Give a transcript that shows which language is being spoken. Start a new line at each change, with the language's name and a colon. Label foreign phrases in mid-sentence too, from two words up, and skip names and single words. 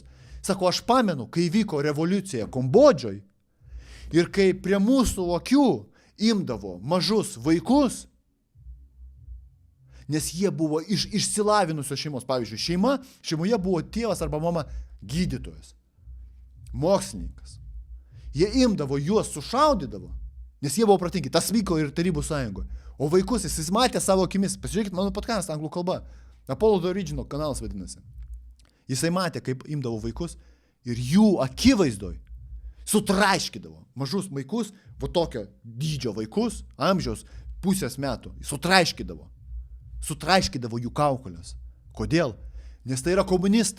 Lithuanian: Sako, aš pamenu, kai vyko revoliucija Kambodžijoje ir kai prie mūsų akių imdavo mažus vaikus, nes jie buvo iš išsilavinusios šeimos. Pavyzdžiui, šeimoje buvo tėvas arba mama gydytojas, mokslininkas. Jie imdavo, juos sušaudydavo, nes jie buvo protingi. Tas vyko ir Tarybų sąjungoje. O vaikus jis matė savo akimis. Pasižiūrėkit mano podcastą anglų kalba. Apollo the Original kanalas vadinasi. Jisai matė, kaip imdavo vaikus ir jų akivaizdoj sutraiškydavo mažus vaikus, va tokio dydžio vaikus, amžiaus pusės metų, sutraiškydavo jų kaukolės. Kodėl? Nes tai yra komunistai.